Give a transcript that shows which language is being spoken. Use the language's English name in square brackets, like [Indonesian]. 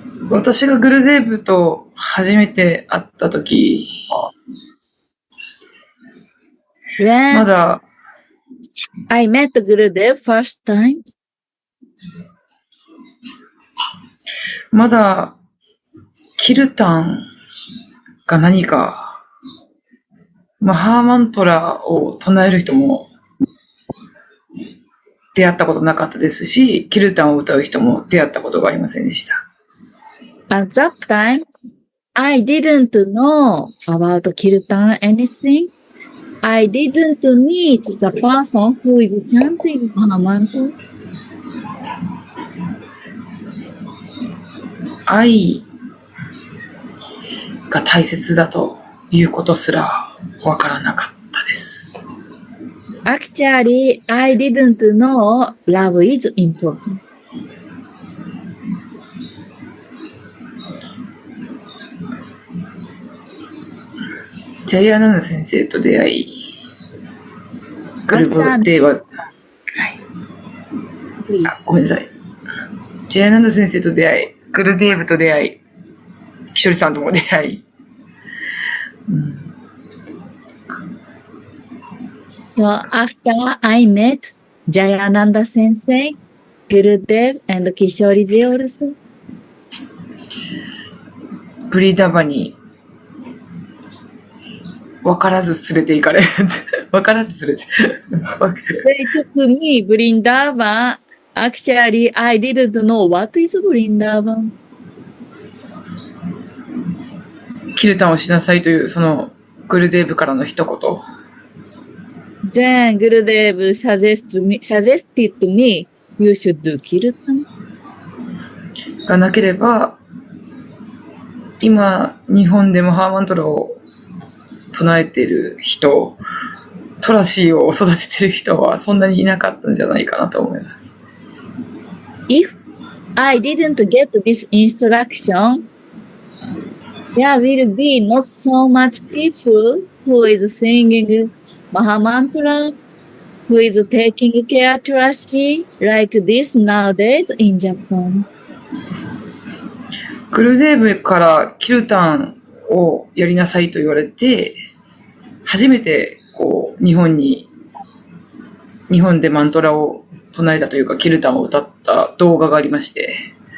[Japanese] 私がグルデーブと初めて会ったとき、まだ [English] I met Gurudev first time. [Japanese] まだキルタンが何か、マハーマントラを唱える人も出会ったことなかったですし、キルタンを歌う人も出会ったことがありませんでした。 [English] At that time, I didn't know about Kirtan anything. I didn't meet the person who is chanting Mahamantra. [Japanese] 愛が大切だということすらわからなかったです。 [English] Actually, I didn't know love is important. [Japanese] ジャイアナナ先生と出会い、グループでは、ごめんなさい。ジャイアナナ先生と出会い、グルデーブと出会い、キショリさんとも出会い。 [English] So after I met Jayananda Sensei, Gurudev and Kishoriji also. [Japanese] ブリダバに分からず連れて行かれる。分からず連れて。 [English] They took me Vrindavan. Actually, I didn't know what is Vrindavan. [Japanese] キルタンをしなさいというそのグルデーブからの一言。 [English] Then Gurudev suggested me, you should do Kirtan. [Japanese] がなければ、今日本でもハーマントラを唱えている人トラシーを育ててる人はそんなにいなかったんじゃないかなと思います。 [English] If I didn't get this instruction, there will be not so much people who is singing Mahamantra, who is taking care Trashi like this nowadays in Japan. [Japanese] グルデーブからキルタンをやりなさいと言われて、初めてこう日本でマントラを唱えたというか、キルタンを歌った動画がありまして。